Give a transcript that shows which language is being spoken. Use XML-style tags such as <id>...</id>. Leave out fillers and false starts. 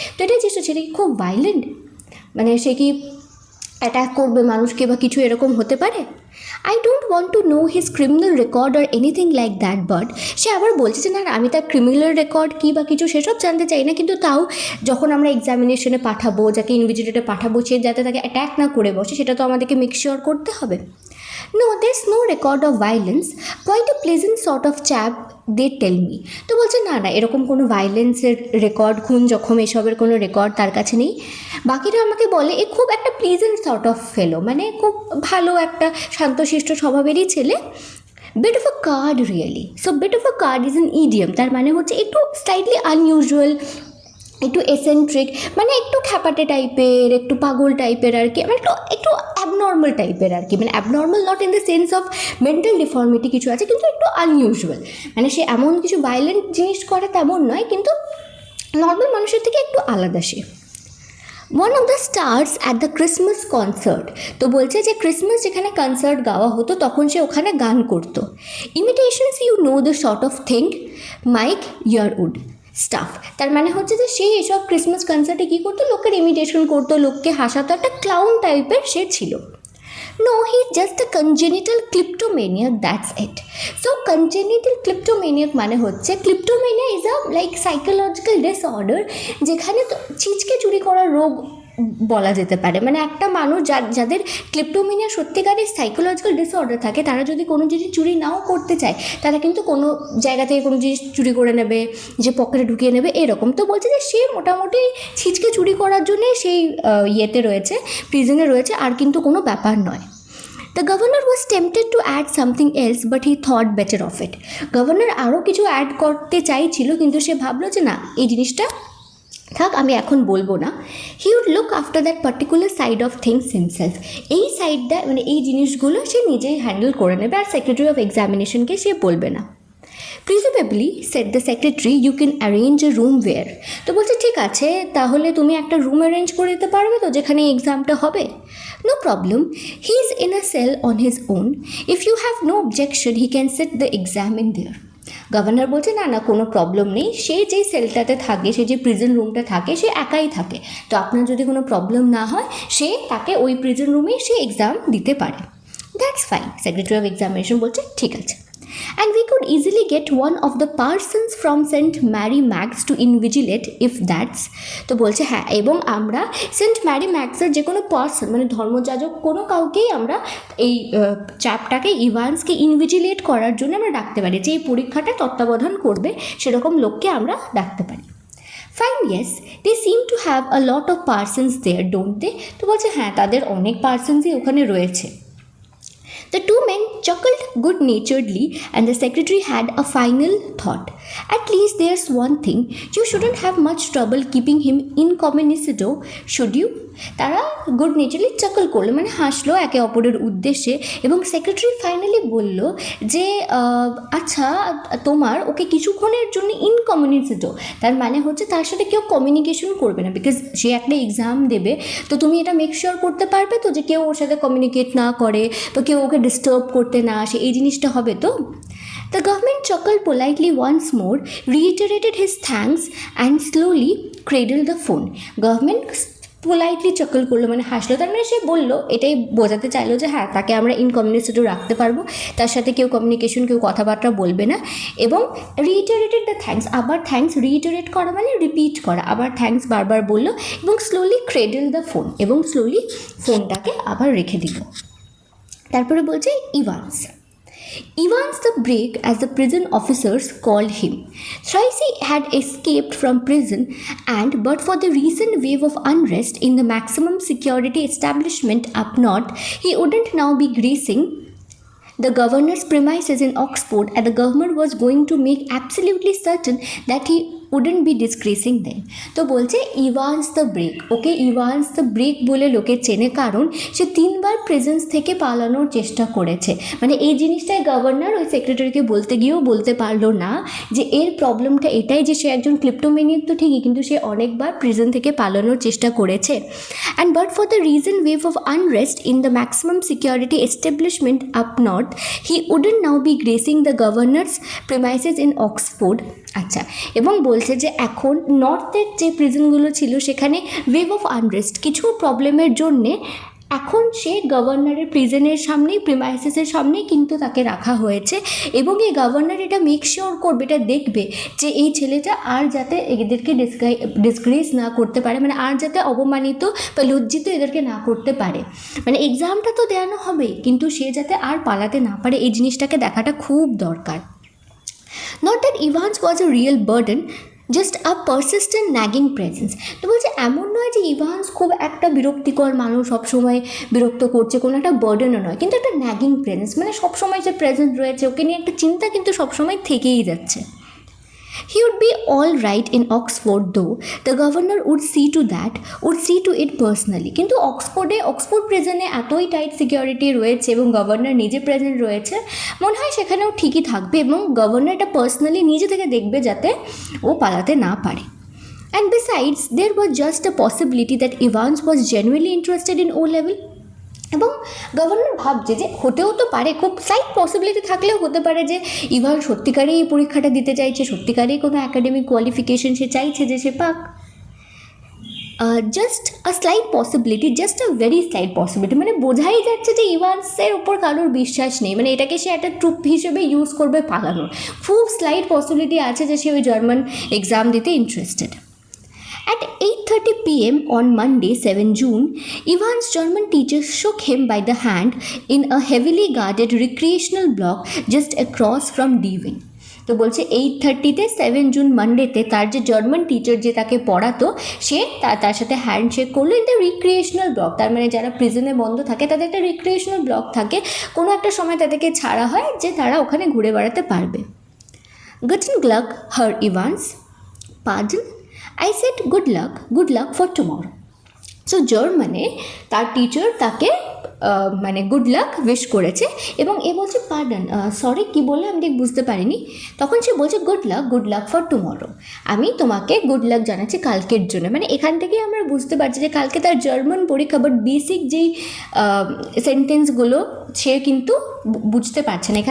<bn>তো এটাই চেষ্টা, সেটা কি খুব ভায়োলেন্ট, মানে সে কি অ্যাটাক করবে মানুষকে বা কিছু এরকম হতে পারে?</bn> <en>I don't want to know his criminal record or anything like that,</en> <bn>but সে আবার বলছে যে না আমি তার ক্রিমিনাল রেকর্ড কী বা কিছু সেসব জানতে চাই না, কিন্তু তাও যখন আমরা এক্সামিনেশনে পাঠাবো, যাকে ইনভিজিলেটে পাঠাবো, সে যাতে তাকে অ্যাট্যাক না করে বসে সেটা তো আমাদেরকে মেক শিওর করতে হবে।</bn> <en>No, there's no record of violence. Quite a pleasant sort of chap, they tell me.</en> <bn>তো বলছে না না এরকম কোনো ভায়োলেন্সের রেকর্ড, খুন জখম এসবের কোনো রেকর্ড তার কাছে নেই। বাকিরা আমাকে বলে এ খুব একটা প্লিজেন্ট সর্ট অফ ফেলো, মানে খুব ভালো একটা শান্তশিষ্ট স্বভাবেরই ছেলে।</bn> <en>Bit of a card really. So bit of a card is an idiom,</en> <bn>তার মানে হচ্ছে একটু স্লাইটলি আনইউজুয়াল, একটু এসেন্ট্রিক, মানে একটু খ্যাপাটে টাইপের, একটু পাগল টাইপের আর কি, মানে একটু একটু অ্যাবনর্মাল টাইপের আর কি। মানে</bn> <en>abnormal not in the sense of mental deformity</en> <bn>কিছু আছে, কিন্তু একটু আনইউজুয়াল, মানে সে এমন কিছু ভায়োলেন্ট জিনিস করে তেমন নয়, কিন্তু নর্মাল মানুষের থেকে একটু আলাদা সে।</bn> <en>One of the stars at the Christmas concert.</en> <bn>তো বলছে যে ক্রিসমাস যেখানে কনসার্ট গাওয়া হতো তখন সে ওখানে গান করতো।</bn> <en>Imitations you know the sort of thing, Mike Yarwood stuff.</en> <bn>তার মানে হচ্ছে যে সে এসব ক্রিসমাস কনসার্টে কী করতো, লোকের ইমিটেশন করতো, লোককে হাসাতো, একটা ক্লাউন টাইপের সে ছিল।</bn> <en>No, he's just a congenital kleptomaniac, that's it.</en> <bn>So congenital kleptomaniac মানে হচ্ছে,</bn> <en>kleptomania is a like psychological disorder</en> <bn>যেখানে ছিচকে চুরি করার রোগ বলা যেতে পারে। মানে একটা মানুষ যাদের ক্লেপ্টোমেনিয়া সত্যিকারের সাইকোলজিক্যাল ডিসঅর্ডার থাকে, তারা যদি কোনো জিনিস চুরি নাও করতে চায়, তারা কিন্তু কোনো জায়গা থেকে কোনো জিনিস চুরি করে নেবে, যে পকেটে ঢুকিয়ে নেবে এরকম। তো বলছে যে সে মোটামুটি ছিচকে চুরি করার জন্যে সেই ইয়েতে রয়েছে, প্রিজনে রয়েছে, আর কিন্তু কোনো ব্যাপার নয়।</bn> <en>The governor was tempted to add something else, but he thought better of it.</en> <bn>Governor আরও কিছু অ্যাড করতে চাইছিল, কিন্তু সে ভাবলো যে না এই জিনিসটা থাক, আমি এখন বলবো না।</bn> <en>He would look after that particular side of things himself.</en> <bn>এই সাইডটা মানে এই জিনিসগুলো সে নিজেই হ্যান্ডেল করে নেবে, আর সেক্রেটারি অফ এক্সামিনেশনকে সে বলবে না।</bn> <en>Presumably said the secretary, you can arrange a room where.</en> <bn>তো বলছে ঠিক আছে, তাহলে তুমি একটা রুম অ্যারেঞ্জ করে দিতে পারবে তো যেখানে এক্সামটা হবে?</bn> <en>No problem, he is in a cell on his own, if you have no objection he can set the exam in there.</en> <bn>Governor বলছে না না কোনো প্রবলেম নেই, সে যে সেলটাতে থাকে, সে যে প্রিজন রুমটা থাকে, সে একাই থাকে, তো আপনার যদি কোনো প্রবলেম না হয় সে তাকে ওই প্রিজন রুমেই সে এক্সাম দিতে পারে।</bn> <en>that's fine,</en> <bn>secretary of examination বলছে ঠিক আছে।</bn> <en>And we could easily get one of the parsons from St. Mary Max to invigilate if that's.</en> <bn>তো বলছে হ্যাঁ, এবং আমরা সেন্ট ম্যারি ম্যাক্সের যে কোনো পার্সন মানে ধর্মযাজক কোনো কাউকেই আমরা এই চ্যাপটাকে ইভান্সকে ইনভিজিলেট করার জন্য আমরা ডাকতে পারি, যে এই পরীক্ষাটা তত্ত্বাবধান করবে সেরকম লোককে আমরা ডাকতে পারি।</bn> <en>Fine, yes, they seem to have a lot of persons there, don't they?</en> <bn>তো বলছে হ্যাঁ, তাদের অনেক পার্সনসই ওখানে রয়েছে।</bn> <en>The two men chuckled good naturedly, and the secretary had a final thought. At least there's one thing, you shouldn't have much trouble keeping him incognito, should you?</en> <bn>তারা good নেচারলি চাকল করলো, মানে হাসলো একে অপরের উদ্দেশ্যে, এবং সেক্রেটারি ফাইনালি বলল যে আচ্ছা, তোমার ওকে কিছুক্ষণের জন্য ইনকমিউনিকেটো, তার মানে হচ্ছে তার সাথে কেউ কমিউনিকেশন করবে না, বিকজ সে একটা এক্সাম দেবে, তো তুমি এটা মেক শিওর করতে পারবে তো যে কেউ ওর সাথে কমিউনিকেট না করে বা কেউ ওকে ডিস্টার্ব করতে না আসে, এই জিনিসটা হবে তো?</bn> <en>The government chuckled politely once more, reiterated his thanks, and slowly cradled the phone.</en> <bn>Government politely চকল করলো, মানে হাসলো, তার মানে সে বললো, এটাই বোঝাতে চাইলো যে হ্যাঁ, তাকে আমরা ইনকমিউনিকেটো রাখতে পারবো, তার সাথে কেউ কমিউনিকেশন, কেউ কথাবার্তা বলবে না। এবং</bn> <en>reiterated the thanks,</en> <bn>আবার থ্যাঙ্কস রিইটারেট করা মানে রিপিট করা, আবার থ্যাঙ্কস বারবার বললো, এবং</bn> <en>slowly cradle the phone,</en> <bn>এবং স্লোলি ফোনটাকে আবার রেখে দিল। তারপরে বলছে</bn> <en>Evans the Break, as the prison officers called him. Thrice he had escaped from prison, and but for the recent wave of unrest in the maximum security establishment up north, he wouldn't now be gracing the governor's premises in Oxford, and the government was going to make absolutely certain that he wouldn't be disgracing them.</en> <bn>তো বলছে Evans the break, okay Evans the break বলে লোকে চেনে, কারণ সে 3বার presence থেকে পালানোর চেষ্টা করেছে। মানে এই জিনিসটাই গভর্নর ওই সেক্রেটারিকে বলতে গিয়েও বলতে পারলো না যে এর প্রবলেমটা এটাই যে সে একজন ক্লিপ্টোমেনিয়াক তো ঠিকই, কিন্তু সে অনেকবার প্রিজন থেকে পালানোর চেষ্টা করেছে।</bn> <en>And but for the reason wave of unrest in the maximum security establishment up north, he wouldn't now be gracing the governor's premises in Oxford.</en> <bn>আচ্ছা, এবং বলছে যে এখন নর্থের যে প্রিজনগুলো ছিল সেখানে ওয়েভ অফ আনরেস্ট, কিছু প্রবলেমের জন্যে এখন সে গভর্নরের প্রিজনের সামনেই, প্রিমাইসেসের সামনেই কিন্তু তাকে রাখা হয়েছে, এবং এই গভর্নর এটা মেক শিওর করবে, এটা দেখবে যে এই ছেলেটা আর যাতে এদেরকে ডিসগ্রেস না করতে পারে, মানে আর যাতে অপমানিত বা লজ্জিত এদেরকে না করতে পারে। মানে এক্সামটা তো দেওয়ানো হবে, কিন্তু সে যাতে আর পালাতে না পারে, এই জিনিসটাকে দেখাটা খুব দরকার।</bn> <en>Not that Evans was a real burden, just a persistent nagging presence.</en> <bn>তো বলছে এমন নয় যে ইভান্স খুব একটা বিরক্তিকর মানুষ, সবসময় বিরক্ত করছে, কোনো একটা বার্ডেনও নয়, কিন্তু একটা ন্যাগিং প্রেজেন্স, মানে সবসময় যে প্রেজেন্ট রয়েছে, ওকে নিয়ে একটা চিন্তা কিন্তু সবসময় থেকেই যাচ্ছে।</bn> <en>He would be all right in Oxford though, the governor would see to it personally.</en> <bn>কিন্তু অক্সফোর্ড প্রেজেন্টে এতই টাইট সিকিউরিটি রয়েছে এবং গভর্নর নিজে প্রেজেন্ট রয়েছে, মনে হয় সেখানেও ঠিকই থাকবে, এবং গভর্নর এটা পার্সোনালি নিজে থেকে দেখবে যাতে ও পালাতে না পারে।</bn> <en>And besides, there was just a possibility that Evans was genuinely interested in O-level.</en> <bn>এবং গভর্নর ভাবছে যে হতেও তো পারে, খুব স্লাইট পসিবিলিটি থাকলেও হতে পারে যে ইভান সত্যিকারেই এই পরীক্ষাটা দিতে চাইছে, সত্যিকারেই কোনো একাডেমিক কোয়ালিফিকেশন সে চাইছে যে সে পাক।</bn> <en>just a slight possibility,</en> <bn>just a very slight possibility, মানে বোঝাই যাচ্ছে যে ইভান্সের ওপর কারোর বিশ্বাস নেই, মানে এটাকে সে একটা ট্রুপ হিসেবে ইউজ করবে পালানোর। খুব স্লাইট পসিবিলিটি আছে যে সে ওই জার্মান এক্সাম দিতে interested.</bn> <en>At 8:30 p.m. on Monday, 7 June, Ivan's German teacher shook him by the hand in a heavily guarded recreational block just across from D-Wing.</en> <bn>তো বলছে 8:30-তে 7 জুন মানডেতে তার যে জার্মান টিচার যে তাকে পড়াতো, সে তার সাথে হ্যান্ডশেক করলো ইন দ্য রিক্রিয়েশনাল ব্লক। তার মানে যারা প্রিজনে বন্ধ থাকে তাদের একটা রিক্রিয়েশনাল ব্লক থাকে, কোনো একটা সময় তাদেরকে ছাড়া হয় যে তারা ওখানে ঘুরে বেড়াতে পারবে।</bn> <de>Guten Glück, Herr Evans.</de> <en>Pardon? I said good luck for tomorrow.</en> <bn>So জার্মানে তার টিচার তাকে মানে গুড লাক উইশ করেছে, এবং এ বলছে পার্ডন, সরি কী বললে আমি ঠিক বুঝতে পারিনি। তখন সে বলছে</bn> <en>good luck for tomorrow,</en> <bn>আমি তোমাকে গুড লাক জানাচ্ছি কালকের জন্য। মানে এখান থেকেই আমরা বুঝতে পারছি যে কালকে তার জার্মান পরীক্ষা, বাট বেসিক যেই সেন্টেন্সগুলো সে কিন্তু বুঝতে পারছে না।</bn>